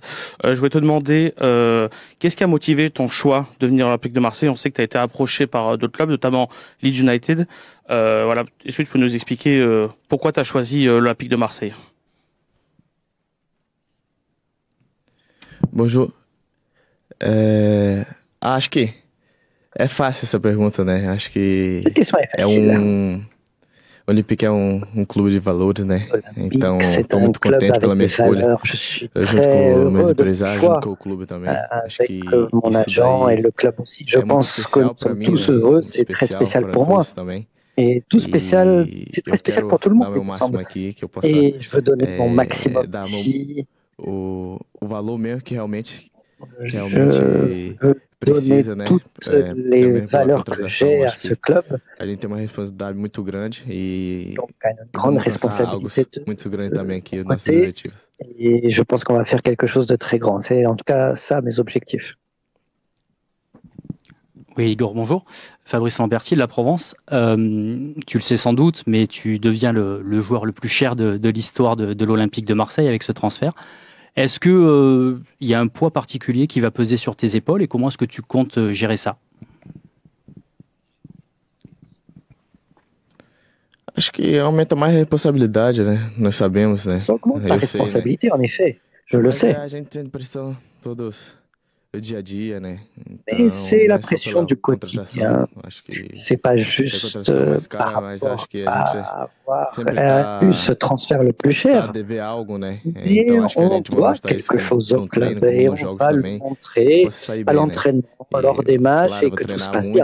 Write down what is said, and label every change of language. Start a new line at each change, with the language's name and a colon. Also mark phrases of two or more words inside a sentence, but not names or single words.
French: Je voulais te demander, qu'est-ce qui a motivé ton choix de venir à l'Olympique de Marseille? On sait que tu as été approché par d'autres clubs, notamment Leeds United. Voilà. Est-ce que tu peux nous expliquer pourquoi tu as choisi l'Olympique de Marseille? Bonjour.
Portuguese: Acho que é fácil essa pergunta, né? Acho que Olympique é clube de valores, né? Então, estou muito contente pela minha escolha. Junto com os meus empresários, junto com o clube também. Acho que
French: mon agent et le club aussi. Je pense que nous sommes tous heureux, c'est très spécial pour moi. Et tout spécial, c'est très spécial pour tout le monde, il me semble. Et je veux donner mon maximum ici.
Portuguese: O valor mesmo que realmente
French: Je veux donner toutes les valeurs que j'ai à ce club.
Portuguese: A gente tem uma responsabilidade muito grande e
French: Donc, une grande responsabilité
Portuguese: muito grande também aqui, nossos objetivos.
French: Et je pense qu'on va faire quelque chose de très grand. C'est en tout cas ça mes objectifs. Oui, Igor, bonjour. Fabrice Lamberti de la Provence. Tu le sais sans doute, mais tu deviens le joueur le plus cher de l'histoire de l'Olympique de Marseille avec ce transfert. Est-ce que y a un poids particulier qui va peser sur tes épaules et comment est-ce que tu comptes gérer ça?
Portuguese: Acho que aumenta mais a responsabilidade, né? Nós sabemos, né?
French: Ça augmente la responsabilité, en effet. Je le sais.
Portuguese: A gente tem pressão todos o dia a dia, né?
French: Mais c'est la pression du quotidien. C'est pas juste par rapport à avoir eu ce transfert le plus cher. Mais on doit quelque chose au club et on va le montrer à l'entraînement lors des matchs et que tout se passe bien.